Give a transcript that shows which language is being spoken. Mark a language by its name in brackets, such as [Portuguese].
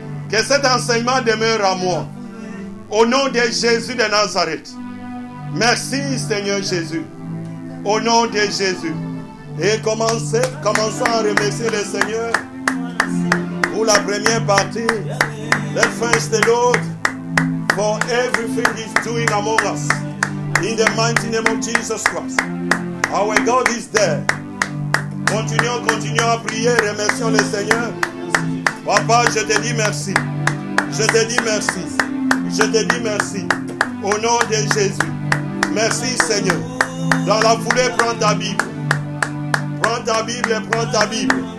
[French] Que cet enseignement demeure à moi. Au nom de Jésus de Nazareth. Merci Seigneur Jésus. Au nom de Jésus. Et commençons à remercier le Seigneur pour la première partie. [English] Let's thank the Lord for everything He's doing among us. In the mighty name of Jesus Christ. Our God is there. [French] Continuons à prier. Remercions le Seigneur. Papa, je te dis merci. Je te dis merci. Je te dis merci. Au nom de Jésus. Merci Seigneur. Dans la foulée, prends ta Bible. Prends ta Bible.